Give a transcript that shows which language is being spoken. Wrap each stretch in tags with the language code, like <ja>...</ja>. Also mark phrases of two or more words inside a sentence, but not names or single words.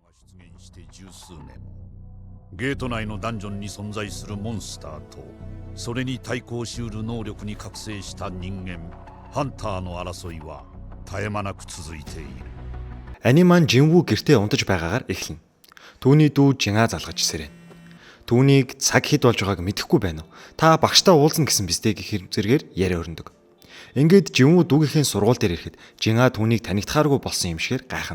<ja>して十数年、ゲート内のダンジョンに存在するモンスターとそれに対抗しうる能力に覚醒した人間ハンターの争いは絶え間なく続いている。</ja> <mn>Ани маань Жинвүү гэртээ унтаж байгаагаар эхэлнэ. Түүний дүү Жингаа залгаж сэрэн. Түүнийг цаг хэд болж байгааг мэдэхгүй байна уу? Та багштай уулзна гэсэн бистэй гэх зэргээр яриа өрнөдөг. Ингээд Жинвүү дүүгийнхээ сургууль дээр ирэхэд Жингаа түүнийг танигдахааргүй болсон юм шигээр гайхна.</mn>